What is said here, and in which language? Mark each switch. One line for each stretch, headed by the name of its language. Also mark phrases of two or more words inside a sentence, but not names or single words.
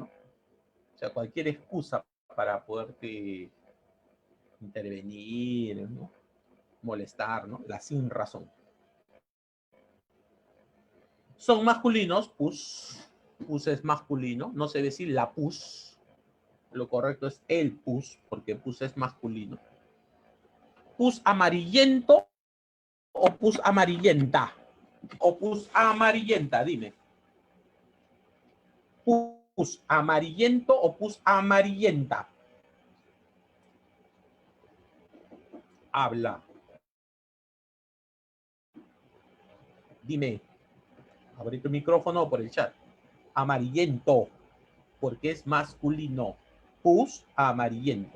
Spanish: O sea, cualquier excusa para poderte intervenir, ¿no? Molestar, ¿no? La sin razón. Son masculinos, pus. Pus es masculino. No se decir la pus. Lo correcto es el pus, porque pus es masculino. Pus amarillento o pus amarillenta. O pus amarillenta, dime. Pus amarillento o pus amarillenta. Habla. Dime. Abre tu micrófono por el chat. Amarillento, porque es masculino. Pus amarillento.